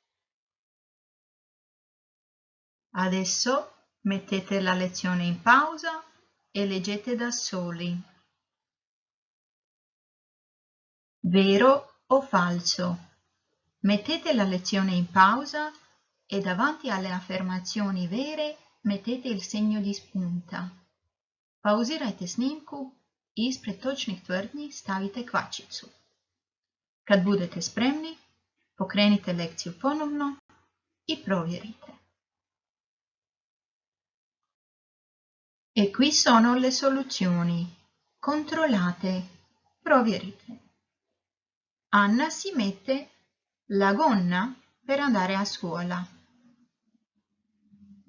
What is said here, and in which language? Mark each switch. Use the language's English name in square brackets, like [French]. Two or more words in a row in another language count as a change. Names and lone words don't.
[Italian] Adesso mettete la lezione in pausa e leggete da soli. Vero o falso? Mettete la lezione in pausa e davanti alle affermazioni vere mettete il segno di spunta. [Croatian] Pauzirajte snimku i ispred točnih tvrdnji stavite kvačicu. Kad budete spremni, pokrenite lekciju ponovno i provjerite. [Italian] E qui sono le soluzioni. Controllate, provjerite. Anna si mette la gonna per andare a scuola.